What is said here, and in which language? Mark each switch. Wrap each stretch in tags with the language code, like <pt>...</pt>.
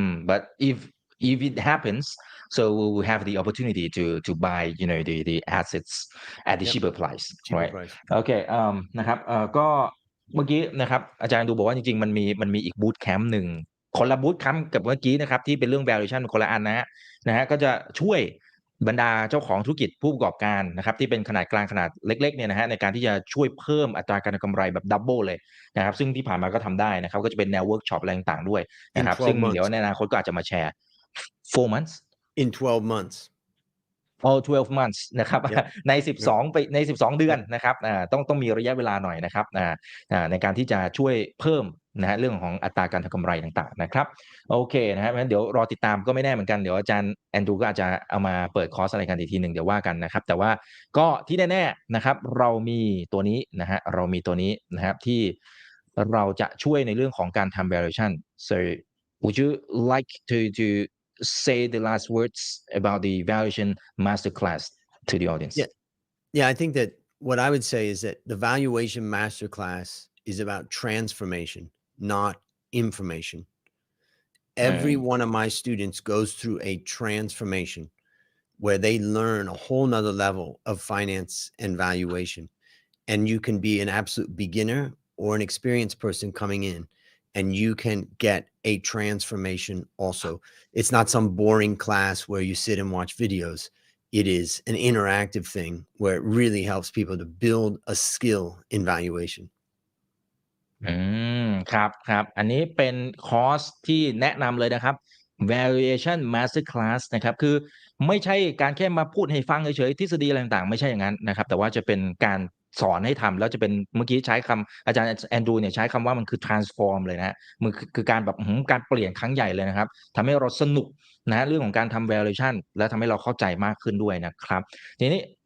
<en>But if it happens, so we will have the opportunity to buy, the assets at the cheaper price, Cheaper right? price.</en> <th>โอเคนะครับก็เมื่อกี้นะครับอาจารย์ดูบอกว่าจริงๆมันมีอีกบูตแคมป์หนึ่งคนละบูตแคมป์กับเมื่อกี้นะครับที่เป็นเรื่อง valuation คนละอันนะฮะก็จะช่วยบรรดาเจ้าของธุรกิจผู้ประกอบการนะครับที่เป็นขนาดกลางขนาดเล็กๆเนี่ยนะฮะในการที่จะช่วยเพิ่มอัตราการกำไรแบบดับเบิลเลยนะครับซึ่งที่ผ่านมาก็ทำได้นะครับก็จะเป็นแนวเวิร์กช็อปอะไรต่างๆด้วยนะครับซึ่งเดี๋ยวในอนาคตก็อาจจะมาแชร์</th> <en>4 months in 12 months all 12 months</en> <th>นะครับใน12เดือนนะครับต้องมีระยะเวลาหน่อยนะครับในการที่จะช่วยเพิ่มนะฮะเรื่องของอัตราการทำกำไรต่างๆนะครับโอเคนะครับงั้นเดี๋ยวรอติดตามก็ไม่แน่เหมือนกันเดี๋ยวอาจารย์แอนดรูก็อาจจะเอามาเปิดคอร์สอะไรกันอีกทีหนึ่งเดี๋ยวว่ากันนะครับแต่ว่า ก็ที่แน่ๆนะครับเรามีตัวนี้นะครับที่เราจะช่วยในเรื่องของการทำ valuation</th> <en>so would you like to say the last words about the Valuation Master Class to the audience? Yeah, I think that what I would say is that the Valuation Master Class is about transformation, not information. Every one of my students goes through a transformation where they learn a whole nother level of finance and valuation. And you can be an absolute beginner or an experienced person coming in. And you can get a transformation also. It's not some boring class where you sit and watch videos. It is an interactive thing where it really helps people to build a skill in valuation.</en> <th>ครับอันนี้เป็นคอร์สที่แนะนำเลยนะครับ Valuation Master Class นะครับคือไม่ใช่การแค่มาพูดให้ฟังเฉยๆทฤษฎีอะไรต่างๆไม่ใช่อย่างนั้นนะครับแต่ว่าจะเป็นการสอนให้ทำแล้วจะเป็นเมื่อกี้ใช้คำอาจารย์แอนดรูเนี่ยใช้คำว่ามันคือ transform เลยนะมันคือการแบบการเปลี่ยนครั้งใหญ่เลยนะครับทำให้เราสนุกนะเรื่องของการทำ valuation และทำให้เราเข้าใจมากขึ้นด้วยนะครับทีนี้</th>